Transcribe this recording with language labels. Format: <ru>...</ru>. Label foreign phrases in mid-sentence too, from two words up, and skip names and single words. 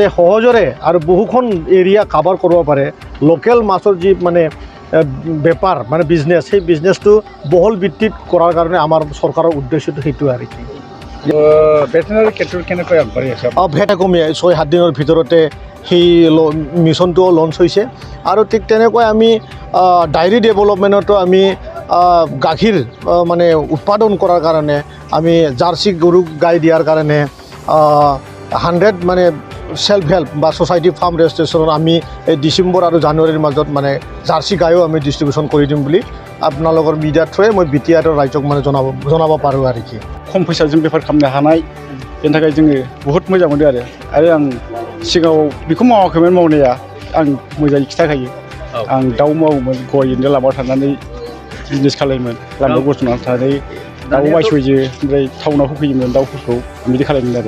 <as>সহজৰে আৰু বহুখন এৰিয়া কাভাৰ কৰিব পাৰে লোকেল মাছৰ যি মানে বেপাৰ মানে বিজনেছ সেই বিজনেছটো বহল ভিত্তিত কৰাৰ কাৰণে আমাৰ চৰকাৰৰ উদ্দেশ্যটো সেইটো আৰু কি ভেটেনাৰী ক্ষেত্ৰত কেনেকৈ আগবাঢ়ি আছে ভেটেকমি 6-7 দিনৰ ভিতৰতে সেই মিছনটো লঞ্চ হৈছে আৰু ঠিক তেনেকৈ আমি</as> <en>dairy development</en> <as>আমি গাখীৰ মানে উৎপাদন কৰাৰ কাৰণে আমি জাৰ্চি গৰু গাই দিয়াৰ কাৰণে 100 মানে</as> <en>self help</en> <as>বা</as> <en>society farm registration</en> <as>আমি এই ডিচেম্বৰ আৰু জানুৱাৰীৰ মাজত মানে জাৰ্চি গায়ো আমি ডিষ্ট্ৰিবিউশ্যন কৰি দিম বুলি আপোনালোকৰ মিডিয়াৰ থ্ৰুৱে মই BTR ৰাইজক মানে জনাব পাৰোঁ আৰু কি</as> <brx>खम फैसाजों बेफार खालामनो हानाय बेनि थाखाय जोङो बहुत मोजां मोनो आरो आं सिगाङाव बेखौ मावाखैमोन मावनाया आं मोजाङै खिथाखायो आं दाउ मावोमोन गयजों लामायाव थानानै बिजनेस खालायोमोन लामायाव गसंनानै थानानै दाउ बायस'यो ओमफ्राय टाउनाव होफैयोमोन दाउफोरखौ बिदि खालायोमोन आरो</brx>